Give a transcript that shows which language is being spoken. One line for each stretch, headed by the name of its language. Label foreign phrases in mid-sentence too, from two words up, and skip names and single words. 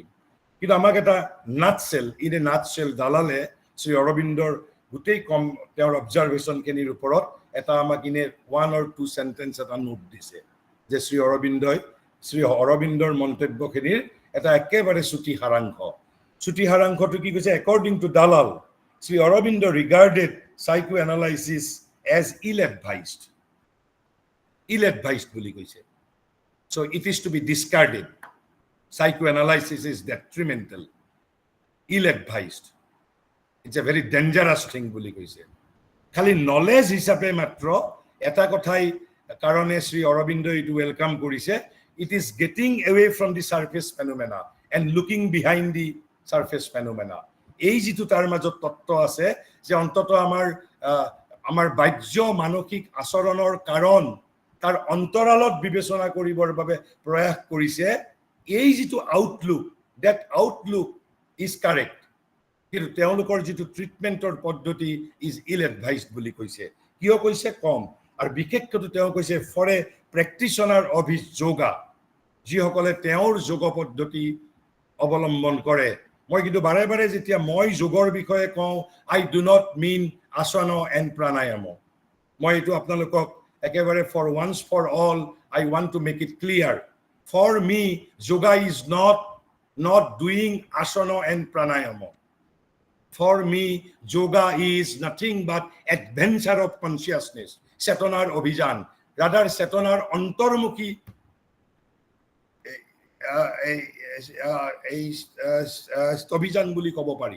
Assamese: কিন্তু আমাক এটা নাটছেল দালালে শ্ৰী অৰবিন্দৰ গোটেই তেওঁৰ অবজাৰভেশ্যনখিনিৰ ওপৰত এটা আমাক 1 or 2 সেন্টেন্স এটা নোট দিছে, যে শ্ৰী অৰবিন্দৰ মন্তব্যখিনিৰ এটা একেবাৰে চুটি সাৰাংশটো কি কৈছে,
English: according to Dalal, শ্ৰী অৰবিন্দ regarded psychoanalysis as ill-advised
Assamese: বুলি কৈছে।
English: So it is to be discarded. Psychoanalysis is detrimental, ill-advised. It's a very dangerous thing
Assamese: বুলি কৈছে। খালি নলেজ হিচাপে মাত্ৰ এটা কথাই কাৰণে শ্ৰী অৰবিন্দই এইটো ৱেলকাম কৰিছে,
English: it is getting away from the surface phenomena and looking behind the surface phenomena.
Assamese: এই যিটো তাৰ মাজত তত্ত্ব আছে যে অন্তত আমাৰ বাহ্য মানসিক আচৰণৰ কাৰণ তাৰ অন্তৰালত বিবেচনা কৰিবৰ বাবে প্ৰয়াস কৰিছে। এই যিটো আউটলুক,
English: that outlook is correct,
Assamese: কিন্তু তেওঁলোকৰ যিটো ট্ৰিটমেণ্টৰ পদ্ধতি
English: is ill-advised
Assamese: বুলি কৈছে। কিয় কৈছে কম, আৰু বিশেষকৈ তেওঁ কৈছে
English: for a practitioner of his yoga,
Assamese: যিসকলে তেওঁৰ যোগ পদ্ধতি অৱলম্বন কৰে মই কিন্তু বাৰে বাৰে যেতিয়া মই যোগৰ বিষয়ে কওঁ
English: I do not mean asana and pranayama
Assamese: মই এইটো আপোনালোকক একেবাৰে
English: for once for all I want to make it clear for me yoga is not doing asana and pranayama. For me, yoga is nothing but adventure of consciousness.
Assamese: চেতনাৰ অভিযান. Rather, চেতনাৰ অন্তৰ্মুখী অভিযান বুলি ক'ব পাৰি.